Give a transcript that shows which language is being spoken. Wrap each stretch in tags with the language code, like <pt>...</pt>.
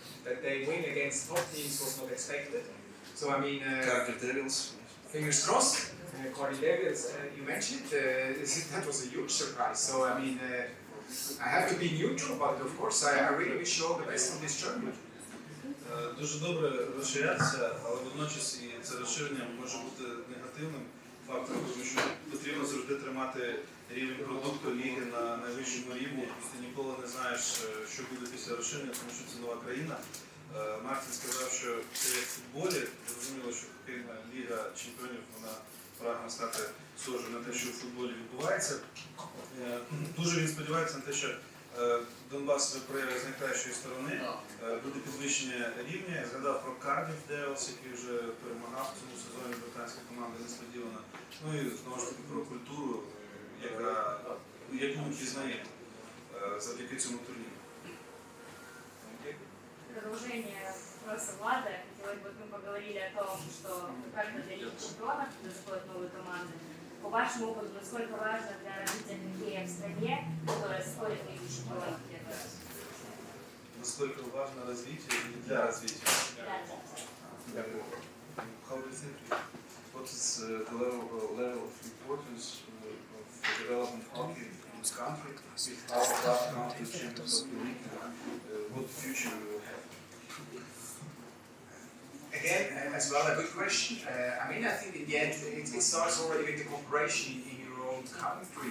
<en>That they win against top teams was not expected. So I mean, Cardiff Devils. fingers crossed. Cardiff Devils, you mentioned that was a huge surprise. So I mean, I have to be neutral, but of course I really wish you all the best on this journey.</en> <uk>Дуже добре розширятися, але водночас і це розширення може бути негативним фактором, тому що потрібно завжди тримати рівень продукту ліги на найвищому рівні, і ти ніколи не знаєш, що буде після розширення, тому що це нова країна. Мартин сказав, що це як в футболі, зрозуміло, що хокейна ліга чемпіонів, вона прагне стати схожою на те, що в футболі відбувається. Дуже він сподівається на те, що Донбас проявить з найкращої сторони, буде підвищення рівня. Я згадав про Cardiff Devils, який вже перемагав в цьому сезоні, британська команда несподівана. Ну і знову ж таки про культуру, яку ми пізнаємо завдяки цьому турніру.</uk> <ru>Продолжение вопроса Влада. Хотелось бы, мы поговорили о том, что как это для Лиги Чемпионов, когда заходят новые команды. По вашему опыту, насколько важно для развития хоккея в стране, которая сходит в Лигу Чемпионов первый раз? Насколько важно развитие и для развития? Да.</ru> <en>How do you think? What is the level of importance of development hockey in this country? If our club comes to Champions Hockey League, what future we will have? Again, as well, a good question. I mean, I think in the end, it starts already with the cooperation in your own country.</en>